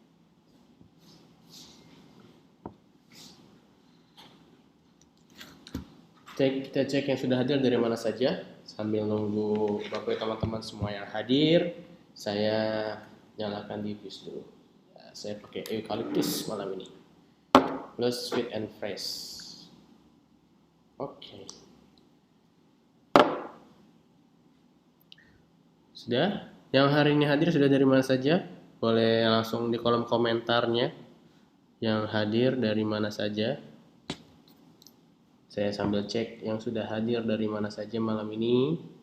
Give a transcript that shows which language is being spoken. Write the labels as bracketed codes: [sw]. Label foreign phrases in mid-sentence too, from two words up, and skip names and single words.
[id] Kita cek yang sudah hadir dari mana saja. Sambil nunggu Bapak teman-teman semua yang hadir, saya nyalakan diffuse dulu. Ya, saya pakai eucalyptus malam ini. [en] Plus sweet and fresh. [id] Oke. Sudah? Yang hari ini hadir sudah dari mana saja? Boleh langsung di kolom komentarnya. Yang hadir dari mana saja? Saya sambil cek yang sudah hadir dari mana saja malam ini.